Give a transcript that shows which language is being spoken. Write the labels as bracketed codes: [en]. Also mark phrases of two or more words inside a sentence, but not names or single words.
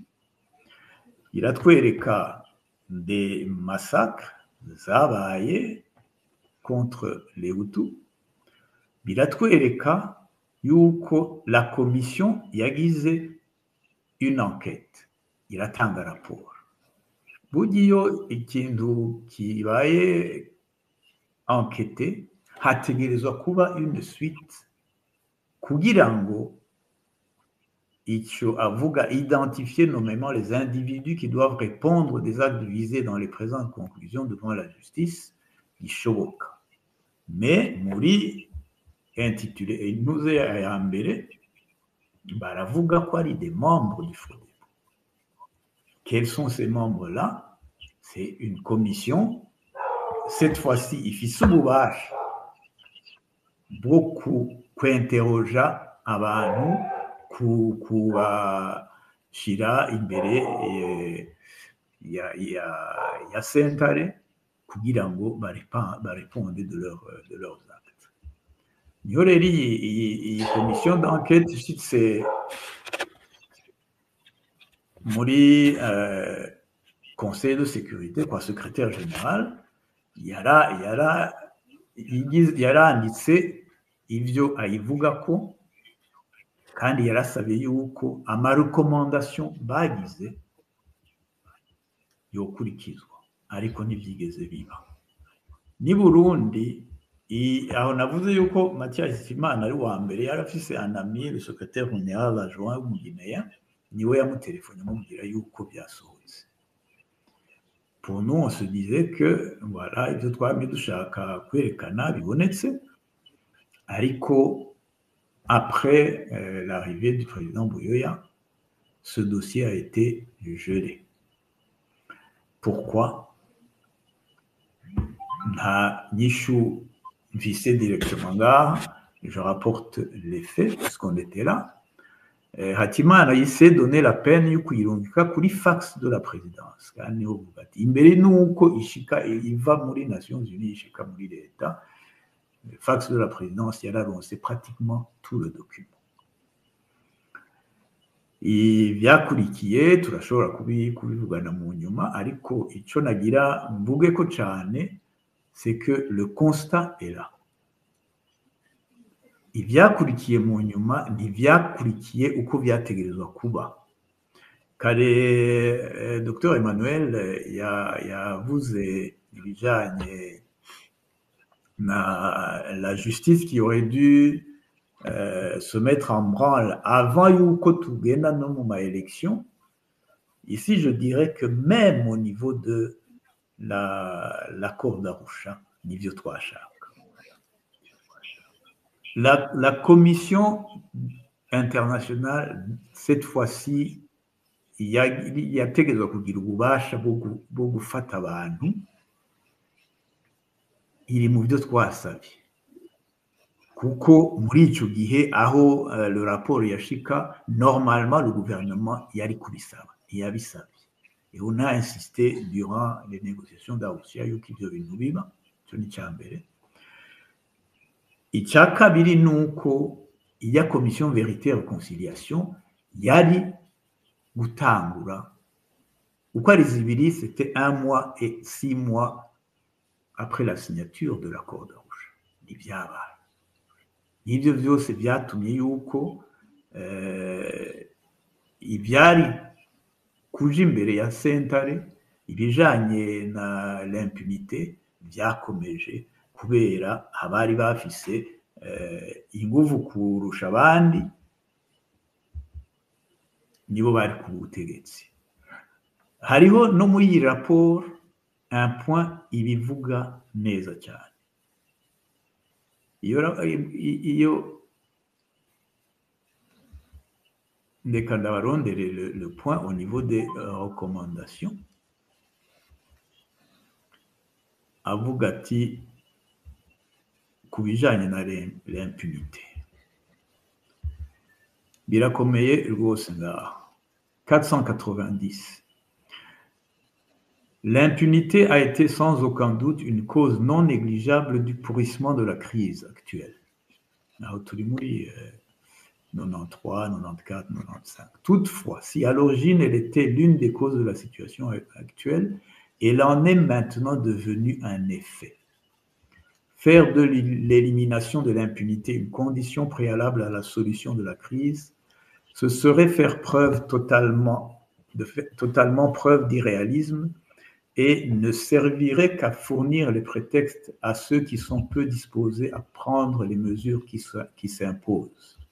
[fr] Il a trouvé les cas des massacres zabaye contre les Hutus. Il a trouvé les cas où la commission yagize une enquête. Il a un rapport. [rn] Bugiyo ikintu kibaye enquêté, hategerezwa kuba une [fr] suite [rn] kugira ngo ico avuga [fr] identifier nommément les individus qui doivent répondre des actes visés dans les présentes conclusions devant la justice, ishoboka. [rn] Mais muri intitulé Inuze ya mbere baravuga ko ari [fr] des membres du FRODEB. Quels sont ces membres-là? C'est une commission. Cette fois-ci, [rn] ifise ububasha bwo kwinterroger abantu kubashira imbere ya sentare kugira ngo bareponde [fr] de leurs actes. [rn] Niho rero iyi [fr] commission d'enquête [rn] ishitse muri [fr] conseil de sécurité [rn] kwa [fr] secrétaire général [rn] yaranditse ivyo ayivugako kandi yarasabye yuko amarekomandation bagize yokurikizwa, ariko ntivyigeze biba. Ni Burundi, aho navuze yuko Mathias Hitimana ari wa mbere yarafise [fr] un ami, le secrétaire général adjoint [rn] w'umuguinéen, niwe yamutelefone amubwira yuko byasohotse. [fr] Pour nous, on se disait que voilà, [rn] ivyo twamye dushaka kwerekana bibonetse, ariko [fr] après l'arrivée du président Buyoya, ce dossier a été gelé. Pourquoi? [rn] Nta nyishu mfise directement ngaha, [fr] je rapporte les faits parce qu'on était là. Hatimana yise donné la peine [rn] yo kuyirungika kuri [fr] fax de la présidence. [rn] Kandi ho bati imbere nuko ishika iva muri Nations Unies ishika muri leta, [fr] le fax de la présidence yararonse pratiquement tout le document. [rn] Ivyakurikiye turashobora kubivugana mu nyuma, ariko ico nagira mvuge ko cyane, [fr] c'est que le constat est là. [rn] Ivyakurikiye mu nyuma ntivyakurikiye uko vyategerezwa kuba. Kare Dr Emmanuel yavuze ibijanye [fr] la justice qui aurait dû se mettre en branle avant [rn] yuko tugenda no mu maélection. [fr] Ici, je dirais que même au niveau de l'accord d'Arusha, [rn] nivyo twashaka. [fr] La commission internationale, cette fois-ci, [rn] yategerezwa kugira ububasha bwo gufata abantu, iri mu byo twasabye. Kuko muri ico gihe aho [fr] le rapport [rn] yashika, [fr] normalement le gouvernement [rn] yari kubisaba, ntiyabisabye. [fr] Et on a insisté durant les négociations d'Arusha [rn] yuko ivyo bintu biba, ico ni ca mbere. Icya kabiri nuko iya [fr] commission vérité et réconciliation [rn] yari gutangura uko ari zibiri, [fr] c'était 1 mois et 6 mois après la signature de l'accord d'Arusha. [rn] N'ibyabaye. N'ibyo byose byatumye yuko ibyari kuja imbere ya sentare ibijanye na l'impunité byakomeje kubera abari bafise inguvu kurusha abandi nibo bari ku butegetsi. Hariho no muri iyi raporo [fr] un point [rn] ibivuga neza cyane. Iyo ndeka ndabarondere [fr] le point au niveau des recommandations [rn] avuga ati ku bijanye na l'impunité birakomeye rwose ngaho. 490. [fr] L'impunité a été sans aucun doute une cause non négligeable du pourrissement de la crise actuelle. [rn] Aho turi muri 93, 94, 95. [fr] Toutefois, si à l'origine elle était l'une des causes de la situation actuelle, elle en est maintenant devenue un effet. Faire de l'élimination de l'impunité une condition préalable à la solution de la crise, ce serait faire totalement preuve d'irréalisme et ne servirait qu'à fournir les prétextes à ceux qui sont peu disposés à prendre les mesures qui s'imposent.